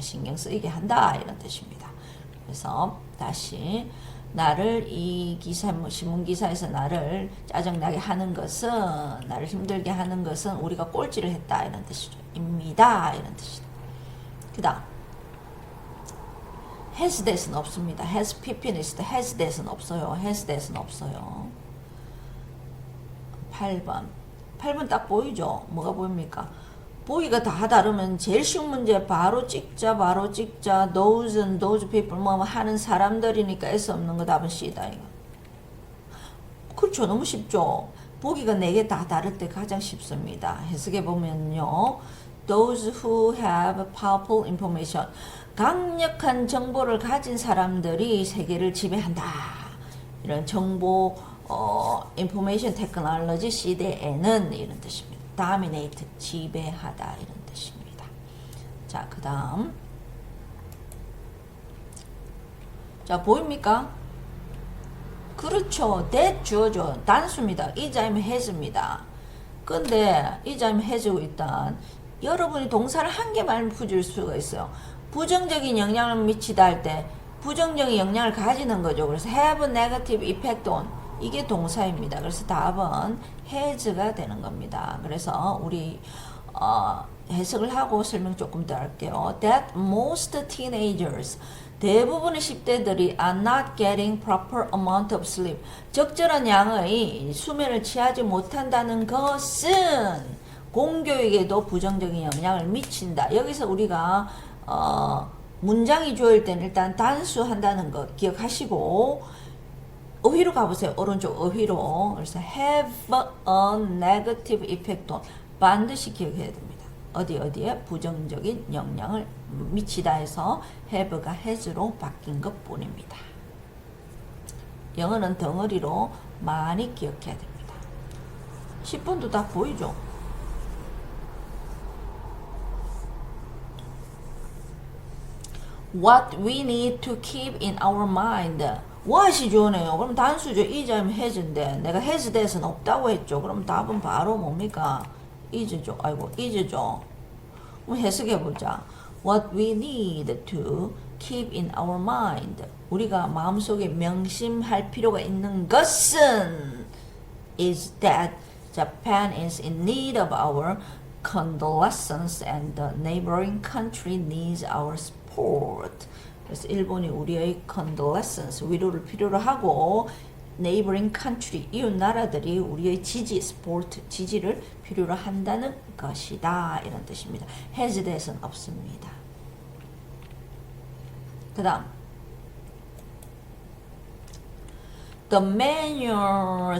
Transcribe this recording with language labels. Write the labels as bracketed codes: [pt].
[ko] 신경 쓰이게 한다 이런 뜻입니다. 그래서 다시 나를 이 기사 신문 기사에서 나를 짜증나게 하는 것은 나를 힘들게 하는 것은 우리가 꼴찌를 했다 이런 뜻이죠. 입니다 이런 뜻이다. 그다음 has that은 없습니다. [en] has pp는 has that은 없어요. has that은 없어요. [ko] 8번 딱 보이죠? 뭐가 보입니까? 보기가 다 다르면 제일 쉬운 문제 바로 찍자 those people 뭐 하는 사람들이니까 S 없는 거 답은 C다 이거. 그렇죠. 너무 쉽죠. 보기가 4개 다 다를 때 가장 쉽습니다. 해석해 보면요. [en] those who have powerful information [ko] 강력한 정보를 가진 사람들이 세계를 지배한다. 이런 정보 information technology 시대에는 이런 뜻입니다. dominate 지배하다 이런 뜻입니다. 자, 그 다음 자 보입니까? 그렇죠. that 주어죠. 단수입니다. is 아니면 has입니다. 근데 is 아니면 has고 일단 여러분이 동사를 한 개만 풀줄 수가 있어요. 부정적인 영향을 미치다 할 때 부정적인 영향을 가지는 거죠. [en] 그래서 have a negative effect on [ko] 이게 동사입니다. 그래서 답은 has가 되는 겁니다. 그래서 우리 해석을 하고 설명 조금 더 할게요. [en] That most teenagers [ko] 대부분의 10대들이 [en] are not getting proper amount of sleep [ko] 적절한 양의 수면을 취하지 못한다는 것은 공교육에도 부정적인 영향을 미친다. 여기서 우리가 문장이 주어일 때는 일단 단수한다는 거 기억하시고 어휘로 가보세요. 오른쪽 어휘로. [en] 그래서 have a negative effect on [ko] 반드시 기억해야 됩니다. 어디에 부정적인 영향을 미치다 해서 have가 has로 바뀐 것 뿐입니다. 영어는 덩어리로 많이 기억해야 됩니다. 10번도 다 보이죠? [en] What we need to keep in our mind. [ko] what이 주어네요. 그럼 단수죠. is면 has인데 내가 has 대해서는 없다고 했죠. 그럼 답은 바로 뭡니까? is죠. 아이고 is죠. 그럼 해석해보자. [en] What we need to keep in our mind. [ko] 우리가 마음속에 명심할 필요가 있는 것은 [en] is that Japan is in need of our condolences and the neighboring country needs our support. [ko] 그래서 일본이 우리의 condolences, 위로를 필요로 하고 neighboring country, 이웃 나라들이 우리의 지지, support, 지지를 필요로 한다는 것이다. 이런 뜻입니다. has 대해서는 없습니다. 그 다음 The manual.